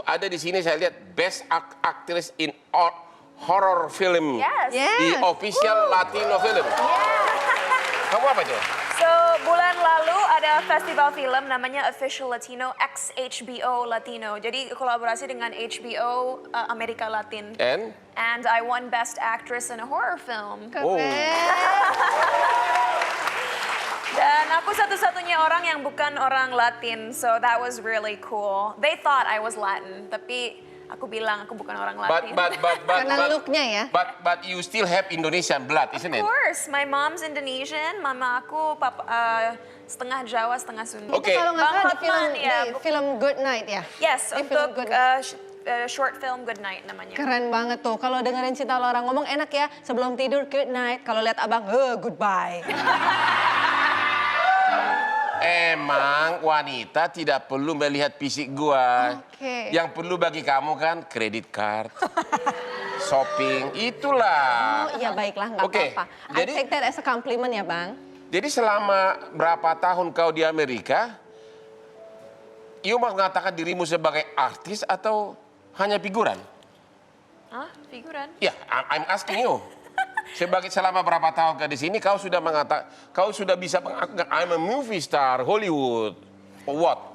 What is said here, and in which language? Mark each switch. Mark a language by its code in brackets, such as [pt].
[id] Ada di sini saya lihat Best Actress in Horror Film di Official Latino Film. Kamu apa itu? So, bulan lalu ada festival film namanya Official Latino X HBO Latino. Jadi kolaborasi dengan HBO Amerika Latin. [en] And I won Best Actress in a Horror Film. [id] Dan aku satu-satunya orang yang bukan orang Latin, [en] so that was really cool. They thought I was Latin, [id] tapi aku bilang aku bukan orang Latin. Karena looknya ya. [en] But you still have Indonesian blood, isn't it? Of course, my mom's Indonesian, [id] mama aku setengah Jawa, setengah Sunda. Oke. Kalau nggak salah ada Hotman, film Good Night ya? [en] Yes, [id] Film untuk [en] Good short film Good Night namanya. [id] Keren banget tuh. Kalau dengerin cerita orang ngomong enak ya. Sebelum tidur good night. Kalau lihat abang, goodbye. Emang wanita tidak perlu melihat fisik gua. Yang perlu bagi kamu kan kredit card, shopping, itulah. Oh iya baiklah, nggak apa-apa. [en] I take that as a compliment ya Bang. [id] Jadi selama berapa tahun kau di Amerika, you mengatakan dirimu sebagai artis atau hanya figuran? Hah? Figuran? Ya, [en] I'm asking you. [id] Selama berapa tahun di sini kau sudah mengatakan, kau sudah bisa mengatakan [en] I'm a movie star, Hollywood, or what?